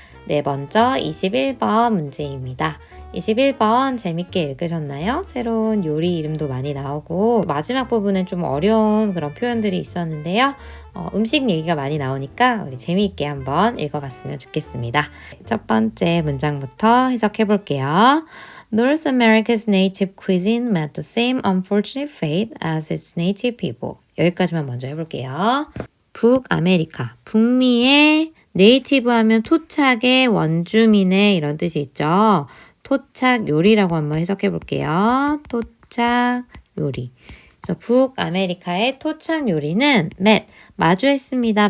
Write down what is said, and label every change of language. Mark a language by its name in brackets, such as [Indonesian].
[Korean] 네, 먼저 21번 문제입니다. 21번 재밌게 읽으셨나요? 새로운 요리 이름도 많이 나오고 마지막 부분은 좀 어려운 그런 표현들이 있었는데요. 음식 얘기가 많이 나오니까 우리 재미있게 한번 읽어봤으면 좋겠습니다. 첫 번째 문장부터 해석해 볼게요. [English] North America's native cuisine met the same unfortunate fate as its native people. [Korean] 여기까지만 먼저 해볼게요. 북아메리카, 북미의 네이티브 하면 토착의 원주민의 이런 뜻이 있죠. 토착 요리라고 한번 해석해 볼게요. 토착 요리. 그래서 북아메리카의 토착 요리는 met, 마주했습니다.